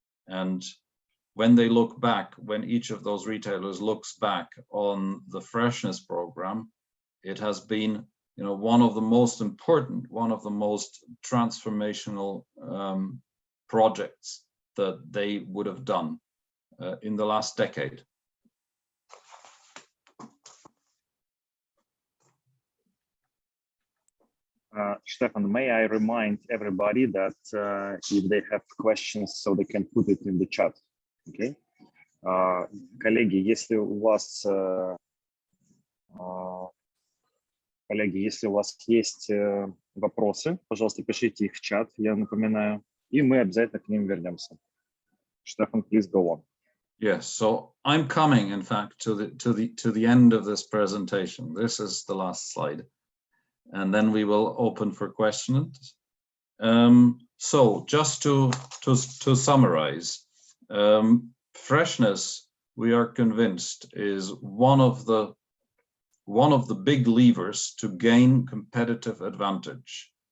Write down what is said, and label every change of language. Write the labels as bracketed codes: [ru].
[en] And when they look back, when each of those retailers looks back on the Freshness program, it has been, you know, one of the most important, one of the most transformational projects that they would have done in the last decade. Stefan, may I remind everybody that if they have questions, so they can put it in the chat. Okay? [ru] Коллеги, если у вас есть вопросы, пожалуйста, пишите их в чат, я напоминаю, и мы обязательно к ним вернемся. [en] Stefan, please go on. Yes, so I'm coming, in fact, to the end of this presentation. This is the last slide, and then we will open for questions. So just to summarize, Freshness, we are convinced, is one of the big levers to gain competitive advantage.